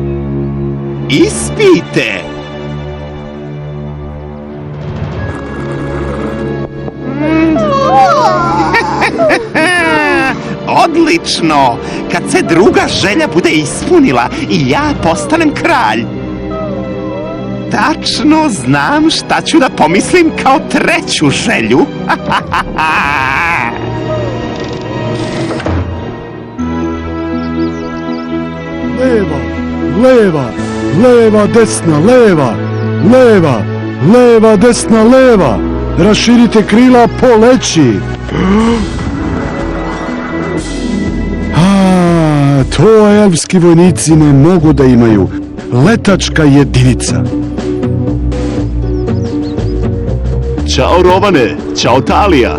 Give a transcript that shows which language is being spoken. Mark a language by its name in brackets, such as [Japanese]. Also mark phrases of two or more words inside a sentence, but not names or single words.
[Serbian] Ispijte. Odlično! Kad se druga želja bude ispunila i ja postanem kralj. Tačno znam šta ću da pomislim kao treću želju. Leva, leva, leva, desna, leva, leva, leva, desna, leva. Raširite krila, poleći. To elfski vojnici ne mogu da imaju. Letačka jedinica. Ćao Rovane, ćao Talija.